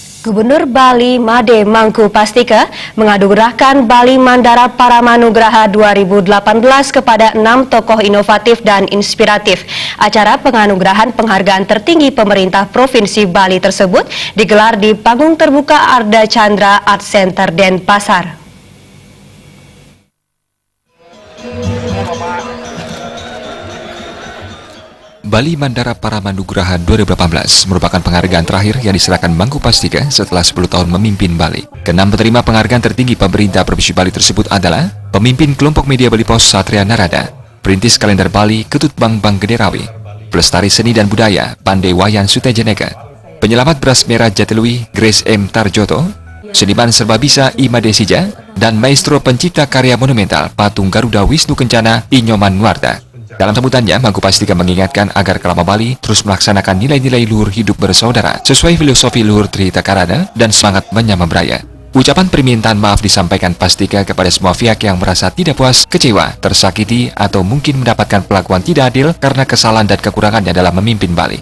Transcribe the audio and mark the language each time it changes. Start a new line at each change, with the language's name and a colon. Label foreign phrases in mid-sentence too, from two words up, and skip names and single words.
Indonesian: Gubernur Bali Made Mangku Pastika menganugerahkan Bali Mandara Paramanugraha 2018 kepada 6 tokoh inovatif dan inspiratif. Acara penganugerahan penghargaan tertinggi pemerintah Provinsi Bali tersebut digelar di panggung terbuka Arda Chandra Art Center Denpasar. Bali Mandara Paramanugraha 2018 merupakan penghargaan terakhir yang diserahkan Mangku Pastika setelah 10 tahun memimpin Bali. Keenam penerima penghargaan tertinggi pemerintah Provinsi Bali tersebut adalah pemimpin kelompok media Bali Pos Satria Narada, perintis kalender Bali Ketut Bang Gederawi, pelestari seni dan budaya Pandai Wayan Sutejaneka, penyelamat beras merah Jatiluwi Grace M. Tarjoto, seniman serbabisa Ima Desija, dan maestro pencipta karya monumental patung Garuda Wisnu Kencana Inyoman Nuarta. Dalam sambutannya, Mangku Pastika mengingatkan agar kelama Bali terus melaksanakan nilai-nilai luhur hidup bersaudara sesuai filosofi luhur Trihita Karana dan semangat menyama beraya. Ucapan permintaan maaf disampaikan Pastika kepada semua pihak yang merasa tidak puas, kecewa, tersakiti, atau mungkin mendapatkan perlakuan tidak adil karena kesalahan dan kekurangannya dalam memimpin Bali.